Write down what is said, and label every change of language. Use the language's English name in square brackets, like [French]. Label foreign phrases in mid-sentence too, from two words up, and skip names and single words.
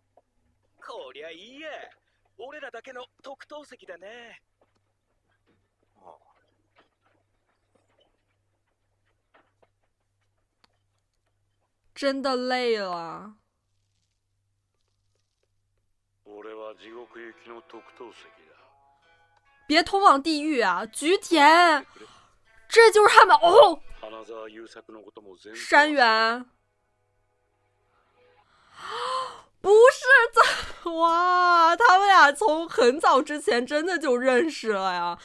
[Japanese] こりゃいいや、俺らだけの特等席だね。 [Chinese] 真的累了。 [Japanese] 俺は地獄行きの特等席だ。 [Chinese] 别通往地狱啊！菊田，这就是他们哦。山原，不是哇！他们俩从很早之前真的就认识了呀。